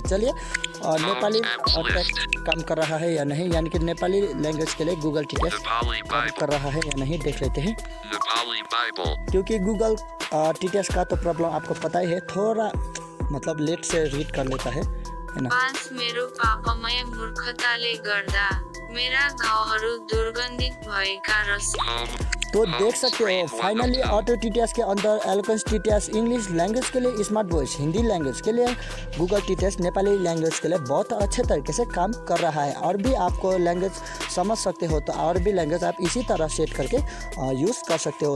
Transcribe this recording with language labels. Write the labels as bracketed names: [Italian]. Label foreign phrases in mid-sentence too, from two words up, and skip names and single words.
[Hindi] चलिए, और नेपाली टेक्स्ट काम कर रहा है या नहीं, यानी कि [English] Nepali language [Hindi] के लिए गूगल TTS काम कर रहा है या नहीं, देख लेते हैं। क्योंकि गूगल TTS का तो प्रॉब्लम आपको पता ही है, थोड़ा मतलब लेट से रीड कर लेता है ना। [Nepali] आज मेरो पापामय मूर्खताले गर्दा मेरा घाउहरू दुर्गन्धित भएका र [Hindi] तो देख सकते हो फाइनली ऑटो TTS के अंदर एलोकेंस TTS [English] English language [Hindi] के लिए स्मार्ट वॉइस, [English] Hindi language [Hindi] के लिए गूगल TTS, [English] Nepali language [Hindi] के लिए बहुत अच्छे तरीके से काम कर रहा है। और भी आपको लैंग्वेज समझ सकते हो तो और भी लैंग्वेज आप इसी तरह सेट करके यूज़ कर सकते हो।